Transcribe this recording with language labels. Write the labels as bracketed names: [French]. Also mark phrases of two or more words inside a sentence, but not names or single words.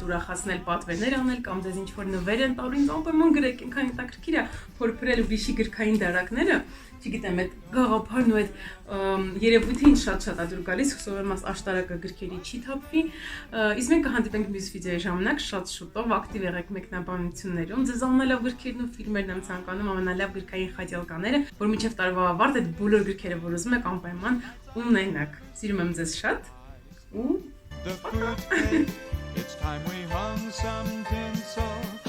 [Armenian] ուրախացնել պատվերներ անել կամ ձեզ ինչ որ նվեր են տալու, ինձ անպայման գրեք, ինքան հետաքրքիր է փորփրել վիշի գրքային դարակները, չգիտեմ, այդ գաղափարն ու այդ երևույթը ինձ շատ է դուր գալիս, հուսով եմ աշտարակը գրքերի չի թափվի, իսկ մենք կհանդիպենք մյուս վիդեոյի ժամանակ շատ շուտով, ակտիվ եղեք մեկնաբանություններում, ձեզ ամենալավ գրքերն ու ֆիլմերն եմ ցանկանում, ամենալավ գրքային խաչելկաները, որ մինչև տարվա ավարտ այդ բոլոր գրքերը, որ ուզում եք անպայման ունենաք։ Սիրում եմ ձեզ շատ ու [English] The fruit cake, it's time we hung some tinsel